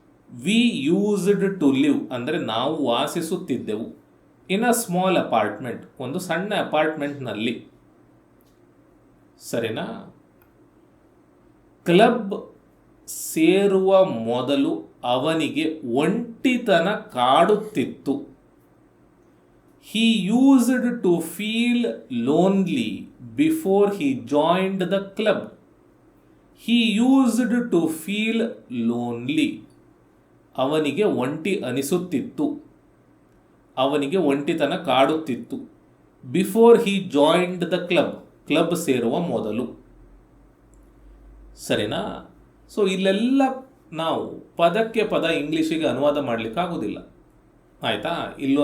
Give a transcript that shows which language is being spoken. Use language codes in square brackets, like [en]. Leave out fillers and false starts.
[en] we used to live [kn] ಅಂದರೆ ನಾವು ವಾಸಿಸುತ್ತಿದ್ದೆವು. [en] in a small apartment [kn] ಒಂದು ಸಣ್ಣ ಅಪಾರ್ಟ್ಮೆಂಟ್ನಲ್ಲಿ. ಸರಿನಾ? ಕ್ಲಬ್ ಸೇರುವ ಮೊದಲು ಅವನಿಗೆ ಒಂಟಿತನ ಕಾಡುತ್ತಿತ್ತು. [en] He used to feel lonely before he joined the club. He used to feel lonely. [kn] ಅವನಿಗೆ ಒಂಟಿ ಅನಿಸುತ್ತಿತ್ತು, ಅವನಿಗೆ ಒಂಟಿತನ ಕಾಡುತ್ತಿತ್ತು. [en] before he joined the club [kn] ಸೇರುವ ಮೊದಲು. ಸರಿನಾ? ಸೊ ಇಲ್ಲೆಲ್ಲ ನಾವು ಪದಕ್ಕೆ ಪದ ಇಂಗ್ಲೀಷಿಗೆ ಅನುವಾದ ಮಾಡಲಿಕ್ಕಾಗೋದಿಲ್ಲ. ಆಯಿತಾ?